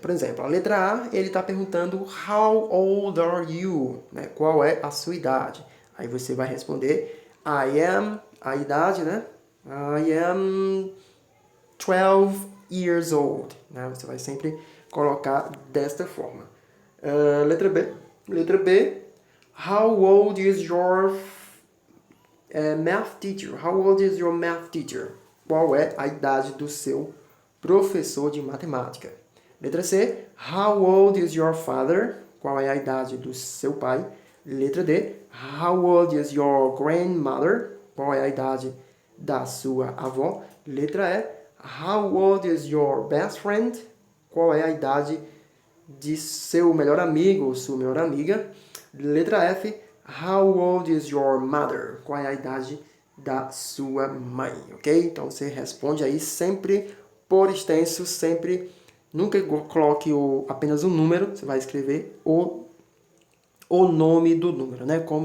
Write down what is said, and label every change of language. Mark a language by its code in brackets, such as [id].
[pt] Por exemplo, a letra A, ele está perguntando [en] How old are you? [pt] Né? Qual é a sua idade? Aí você vai responder [en] I am, [pt] a idade, né? [en] I am 12 years old. Né? [pt] Você vai sempre colocar desta forma. Letra B. Letra B. [en] How old is your math teacher? How old is your math teacher? [pt] Qual é a idade do seu professor de matemática? Letra C. [en] How old is your father? [pt] Qual é a idade do seu pai? Letra D. [en] How old is your grandmother? [pt] Qual é a idade da sua avó? Letra E. [en] How old is your best friend? [pt] Qual é a idade de seu melhor amigo ou sua melhor amiga? Letra F. [en] How old is your mother? [pt] Qual é a idade da sua mãe? Ok? Então você responde aí sempre por extenso, sempre. Nunca coloque apenas um número, você vai escrever o nome do número, né?